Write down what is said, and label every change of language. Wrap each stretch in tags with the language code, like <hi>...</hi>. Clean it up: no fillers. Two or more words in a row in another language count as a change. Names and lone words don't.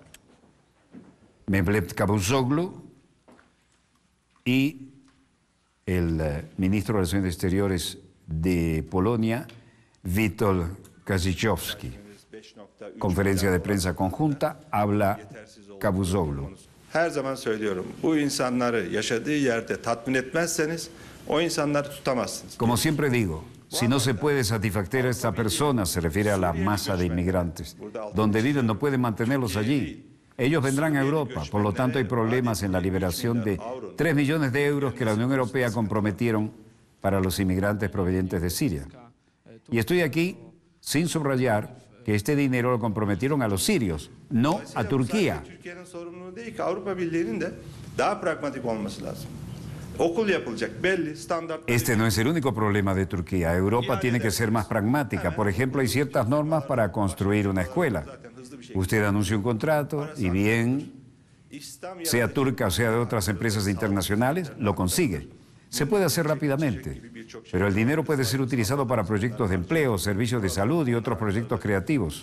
<es>Mevlut Cavusoglu y el ministro de Relaciones Exteriores de Polonia, Witold Kaziciowski. Conferencia de prensa conjunta, habla Cavusoglu.</es> <tr>Her zaman söylüyorum, bu insanları yaşadığı yerde tatmin etmezseniz o insanları tutamazsınız.</tr> <es>Como siempre digo, si no se puede satisfacer a esta persona, se refiere a la masa de inmigrantes, donde viven no pueden mantenerlos allí. Ellos vendrán a Europa, por lo tanto hay problemas en la liberación de 3 millones de euros que la Unión Europea comprometieron para los inmigrantes provenientes de Siria. Y estoy aquí sin subrayar que este dinero lo comprometieron a los sirios, no a Turquía.</es> <tr>Türkiye'nin sorumluluğu değil ki, Avrupa Birliği'nin de daha pragmatik olması lazım. Okul yapılacak, belli standartlar.</tr> <es>Este no es el único problema de Turquía. Europa tiene que ser más pragmática. Por ejemplo, hay ciertas normas para construir una escuela. Usted anuncia un contrato y bien, sea turca o sea de otras empresas internacionales, lo consigue. Se puede hacer rápidamente, pero el dinero puede ser utilizado para proyectos de empleo, servicios de salud y otros proyectos creativos.</es>